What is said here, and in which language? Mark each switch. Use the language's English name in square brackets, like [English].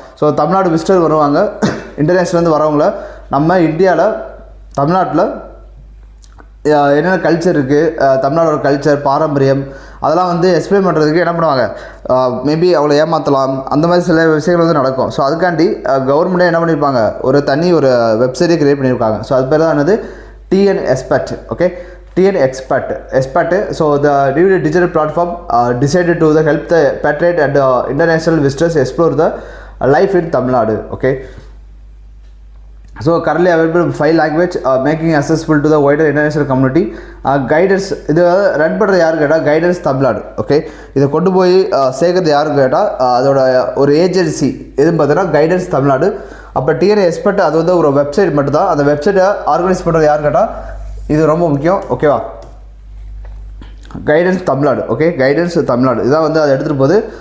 [Tamil] So Tamil Nadu visitor வருவாங்க, இன்டர்நேஷ்னல்லேருந்து வரவங்கள நம்ம இந்தியாவில் தமிழ்நாட்டில் என்னென்ன கல்ச்சர் இருக்குது, தமிழ்நாடோட கல்ச்சர் பாரம்பரியம் அதெல்லாம் வந்து எக்ஸ்பிளைன் பண்ணுறதுக்கு என்ன பண்ணுவாங்க, மேபி அவளை ஏமாற்றலாம், அந்த மாதிரி சில விஷயங்கள் வந்து நடக்கும். ஸோ அதுக்காண்டி கவர்மெண்ட்டே என்ன பண்ணியிருப்பாங்க, ஒரு தனி ஒரு வெப்சைட்டே க்ரியேட் பண்ணியிருக்காங்க. ஸோ அது பேர் தான் என்னது TN expert. [English] Okay, TN expert. So the new digital platform decided to help the patriot and international visitors explore the life in Tamil Nadu. Okay. So currently available 5 language, making accessible to the wider international community. [Tamil] Guidance இது run பண்ணுறது யாரு கேட்டால் guidance Tamil Nadu. Okay, இதை கொண்டு போய் சேர்க்கறது யாருன்னு கேட்டால் அதோட ஒரு ஏஜென்சி எதுன்னு பார்த்தீங்கன்னா கைடன்ஸ் தமிழ்நாடு. அப்போ டிஎன் எக்ஸ்பர்ட் அது வந்து ஒரு வெப்சைட் மட்டும் தான். அந்த வெப்சைட்டை ஆர்கனைஸ் பண்ணுறது யாருன்னு கேட்டால் இது ரொம்ப முக்கியம். ஓகேவா, guidance Tamil Nadu. Okay, guidance Tamil Nadu இதான் வந்து அதை எடுத்துகிட்டு போகுது.